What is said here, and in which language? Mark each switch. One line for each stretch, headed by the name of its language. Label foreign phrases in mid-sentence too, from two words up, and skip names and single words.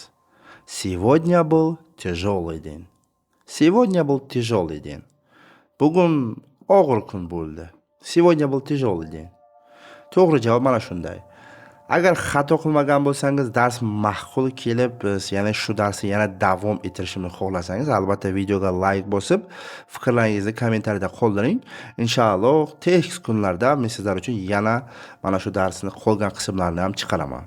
Russian: Сегодня был тяжелый день. Сегодня был тяжелый день.
Uzbek: Bugun og'ir kun bo'ldi.
Russian: Сегодня был тяжелый день.
Uzbek: To'g'ri javob mana shunday. Agar xato qilmagan bo'lsangiz, dars ma'qul kelib, biz yana shu darsni yana davom ettirishimni xohlasangiz, albatta videoga like bosib, fikrlaringizni kommentariyada qoldiring. Inshaalloh tez kunlarda men sizlar uchun yana mana shu darsni qolgan qismlarini ham chiqaraman.